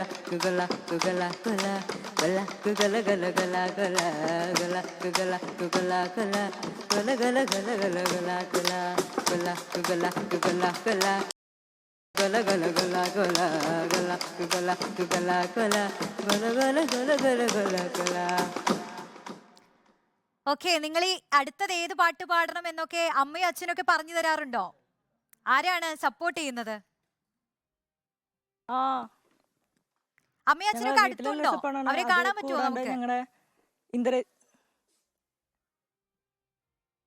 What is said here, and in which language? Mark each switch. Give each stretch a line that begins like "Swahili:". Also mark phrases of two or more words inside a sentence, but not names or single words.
Malayalam: குகலா குகலா குலா குலா குகல கல கலா குலா குலா குகலா குகலா குலா குல கல கல கல குலா குலா குலா குகலா குகலா குலா குல கல குலா குலா குலா குகலா குகலா குலா குல கல கல கல குலா குலா. ഓക്കെ, നിങ്ങൾ ഈ അടുത്തത് ഏത് പാട്ട് പാടണം എന്നൊക്കെ അമ്മയും അച്ഛനൊക്കെ പറഞ്ഞു തരാറുണ്ടോ? ആരാണ് സപ്പോർട്ട് ചെയ്യുന്നത്? അമ്മയും അച്ഛനൊക്കെ അടുത്തുണ്ടോ? അവരെ കാണാൻ പറ്റുമോ നമുക്ക്?